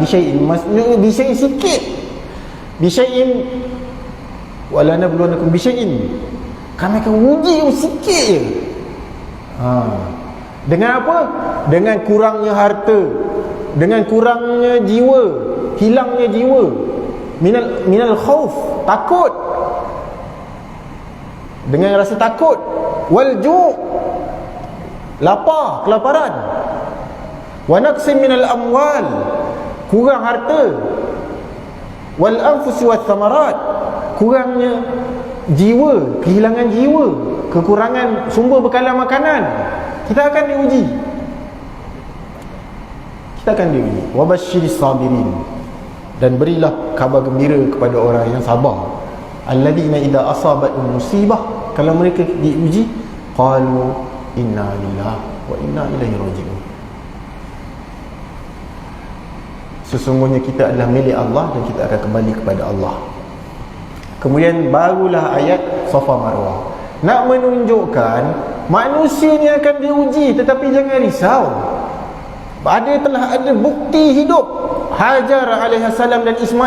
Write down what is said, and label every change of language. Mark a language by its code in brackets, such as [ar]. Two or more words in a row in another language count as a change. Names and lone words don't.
[ms] Bisyai'in maksudnya bisyai'in sikit. [ar] بشيء ولنبلونكم بشيء, [ms] kami akan uji kamu sikit je. Dengan apa? Dengan kurangnya harta, dengan kurangnya jiwa, hilangnya jiwa. [ar] من الخوف, [ms] takut, dengan rasa takut. [ar] والجوع', [ms] lapar, kelaparan. [ar] ونقص من الأموال, [ms] kurang harta, [ar] والأنفس والثمرات, [ms] kurangnya jiwa, kehilangan jiwa, kekurangan sumber bekalan makanan, kita akan diuji. Kita akan diuji. [ar] وبشر الصابرين, [ms] dan berilah kabar gembira kepada orang yang sabar. [ar] الذين إذا أصابتهم مصيبة, [ms] kalau mereka diuji, [ar] قالوا إنا لله وإنا إليه راجعون. [ms] Sesungguhnya kita adalah milik Allah dan kita akan kembali kepada Allah. Kemudian barulah ayat Safa Marwah, nak menunjukkan manusia ni akan diuji, tetapi jangan risau. Telah ada bukti hidup Hajar alaihissalam dan Ismail.